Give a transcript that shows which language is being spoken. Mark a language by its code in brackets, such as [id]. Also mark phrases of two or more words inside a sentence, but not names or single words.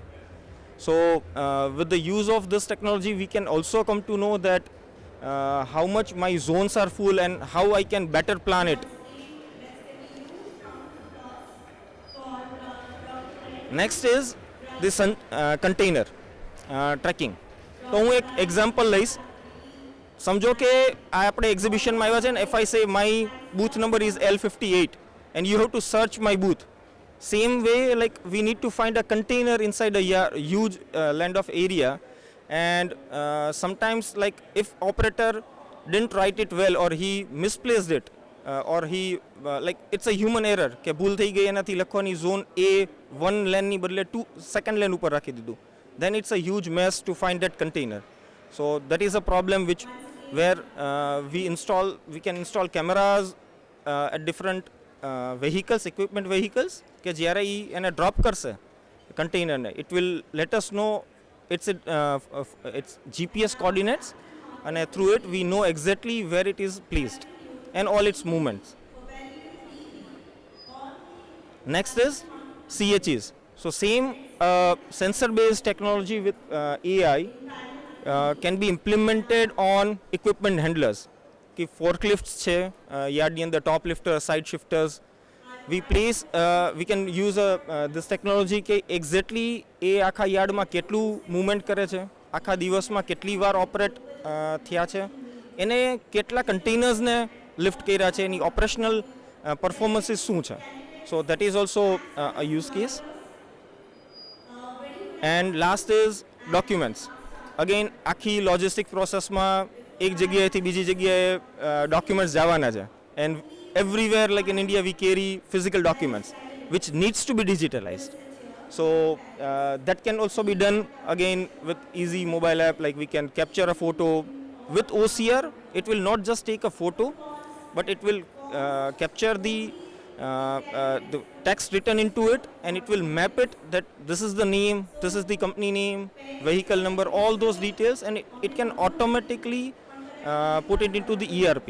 [en] So with the use of this technology we can also come to know that how much my zones are full and how I can better plan it. Next is the container tracking. [gu] તો હું એક એક્ઝામ્પલ લઈશ. સમજો કે આ આપણે એક્ઝિબિશનમાં આવ્યા છે ને, [en] if I say my booth number is L58 and you have to search my booth, same way like we need to find a container inside a huge land of area, and sometimes like if operator didn't write it well or he misplaced it, or he like it's a human error [gu] કે ભૂલ થઈ ગઈ એનાથી લખવાની [en] zone A 1 lane [gu] ની બદલે [en] 2 second lane [gu] ઉપર રાખી દીધું, [en] then it's a huge mess to find that container. So that is a problem which where we can install cameras at different vehicles, equipment vehicles, [gu] કે જ્યારે એને ડ્રોપ કરશે કન્ટેનરને, [en] it will let us know its GPS coordinates, and through it we know exactly where it is placed and all its movements. Next is CHEs. So same sensor based technology with AI can be implemented on equipment handlers. [gu] कि forklifts છે, યાર્ડની અંદર [en] top lifters, side shifters, we can use this technology [gu] કે exactly એ આખા યાર્ડમાં કેટલું મૂવમેન્ટ કરે છે, આખા દિવસમાં કેટલી વાર ઓપરેટ થયા છે, એને કેટલા કન્ટેનર્સને લિફ્ટ કર્યા છે, એની [en] operational performances [gu] શું છે. [en] So that is also a use case. And last is documents. [gu] Again આખી લોજિસ્ટિક પ્રોસેસમાં એક જગ્યાએથી બીજી જગ્યાએ ડોક્યુમેન્ટ્સ જવાના છે, [en] and everywhere like in India we carry physical documents which needs to be digitalized. So that can also be done again with easy mobile app, like we can capture a photo with OCR. It will not just take a photo, but it will capture the text written into it, and it will map it that this is the name, this is the company name, vehicle number, all those details, and it can automatically put it into the ERP.